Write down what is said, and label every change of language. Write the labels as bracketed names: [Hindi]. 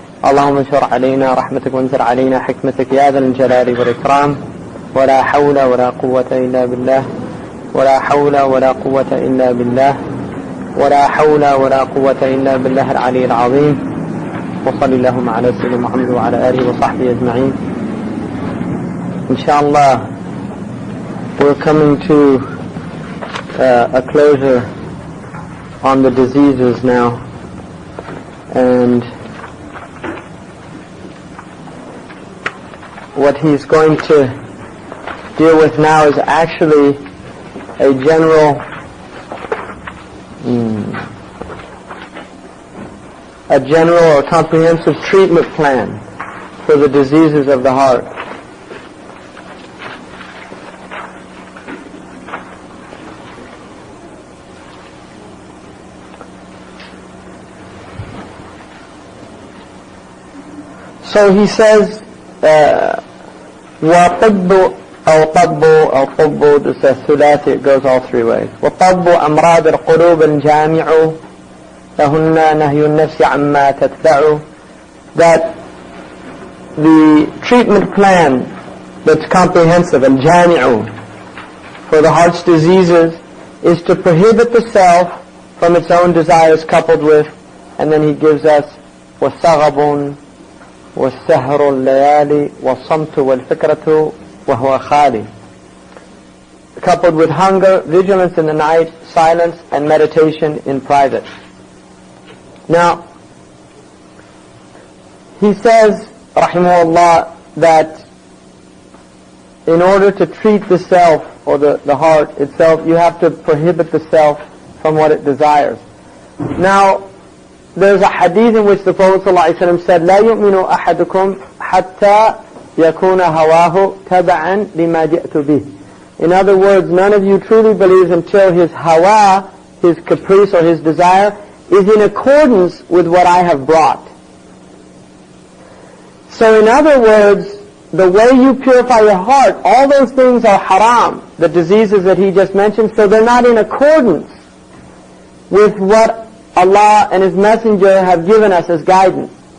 [Arabic] اللهم انشر علينا رحمتك وانزل علينا حكمتك يا ذا الجلال والإكرام. ولا حول ولا قوة إلا بالله، ولا حول ولا قوة إلا بالله، ولا حول ولا قوة إلا بالله العلي العظيم. وصل اللهم على سيدنا محمد وعلى آله وصحبه أجمعين. [English] Inshallah, we're coming to a closure on the diseases now, and what he's going to deal with now is actually a general or comprehensive treatment plan for the diseases of the heart. So he says, [Arabic] وَطِبُّ أو طب أو طب, [English] this is a thulathi, it goes all three ways. [Arabic] وطب أمراض القلوب الجامع لهن نهي النفس عما تتبع. [English] That the treatment plan that's comprehensive, الجامع, for the heart's diseases is to prohibit the self from its own desires coupled with, and then he gives us [Arabic] وَالثَّغَبٌ وَالسَّهْرُ اللَّيَالِ وَالصَّمْتُ وَالْفِكْرَةُ وَهُوَ خَالِ, [English] coupled with hunger, vigilance in the night, silence, and meditation in private. Now, he says, rahimahullah, that in order to treat the self, or the heart itself, you have to prohibit the self from what it desires. Now, there's a hadith in which the Prophet ﷺ said, [Arabic] لا يؤمن أحدكم حتى يكون هواه تبعا لما جئت به. [English] In other words, none of you truly believes until his hawa, his caprice or his desire, is in accordance with what I have brought. So in other words, the way you purify your heart, all those things are haram, the diseases that he just mentioned, so they're not in accordance with what Allah and His Messenger have given us as guidance.